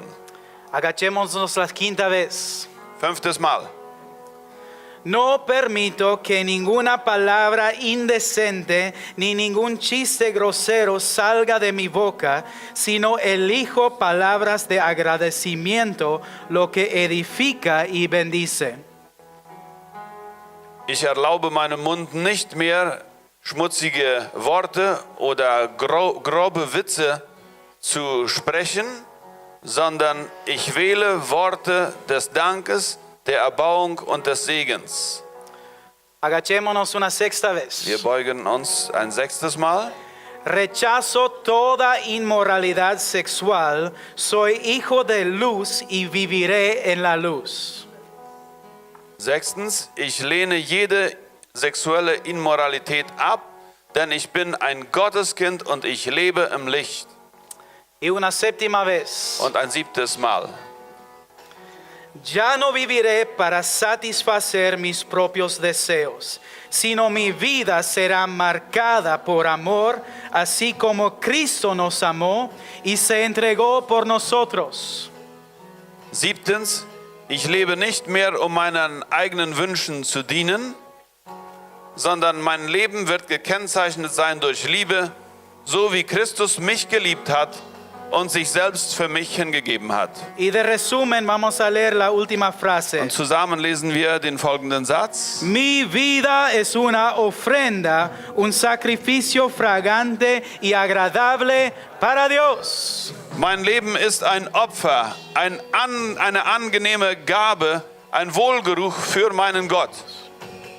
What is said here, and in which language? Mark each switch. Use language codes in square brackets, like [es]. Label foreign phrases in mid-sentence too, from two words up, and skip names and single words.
[es] Agachémonos la quinta vez. [de] 5. Mal. [es] No permito que ninguna palabra indecente ni ningún chiste grosero salga de mi boca, sino elijo palabras de agradecimiento, lo que edifica y bendice. [de] Ich erlaube meinem Mund nicht mehr, schmutzige Worte oder grobe Witze zu sprechen, sondern ich wähle Worte des Dankes, der Erbauung und des Segens. [es] Agachémonos una sexta vez. [de] Wir beugen uns ein 6. Mal. [es] Rechazo toda inmoralidad sexual, soy hijo de luz y viviré en la luz. [de] 6. Ich lehne jede sexuelle Immoralität ab, denn ich bin ein Gotteskind und ich lebe im Licht. [es] Y una séptima vez. [de] Und ein 7. Mal. [es] Ya no viviré para satisfacer mis propios deseos, sino mi vida será marcada por amor, así como Cristo nos amó y se entregó por nosotros. [de] 7. Ich lebe nicht mehr, um meinen eigenen Wünschen zu dienen, sondern mein Leben wird gekennzeichnet sein durch Liebe, so wie Christus mich geliebt hat und sich selbst für mich hingegeben hat. [es] Y de resumen vamos a leer la última frase. [de] Und zusammen lesen wir den folgenden Satz. [es] Mi vida es una ofrenda, un sacrificio fragante y agradable para Dios. [de] Mein Leben ist ein Opfer, eine angenehme Gabe, ein Wohlgeruch für meinen Gott.